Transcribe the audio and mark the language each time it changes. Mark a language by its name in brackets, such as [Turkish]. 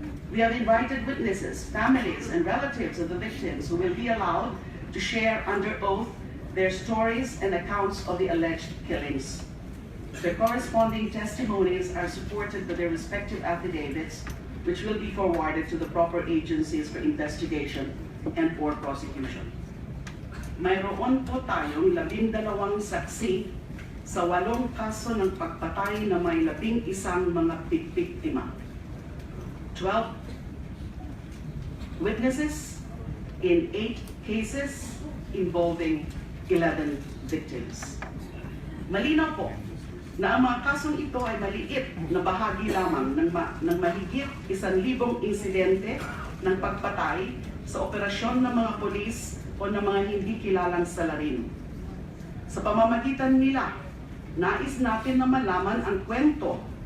[English] We have invited witnesses, families, and relatives of the victims who will be allowed to share under oath their stories and accounts of the alleged killings. Their corresponding testimonies are supported by their respective affidavits, which will be forwarded to the proper agencies for investigation and for prosecution. [Filipino] Mayroon po tayong 12 saksi sa 8 kaso ng pagpatay na may 11 mga biktima. [English] 12 witnesses in 8 cases involving 11 victims. [Filipino] Malinaw po na ang mga kasong ito ay maliit na bahagi lamang ng mahigit 1,000 insidente ng pagpatay sa operasyon ng mga polis o ng mga hindi kilalang salarin. Sa pamamagitan nila, nais natin na malaman ang kwento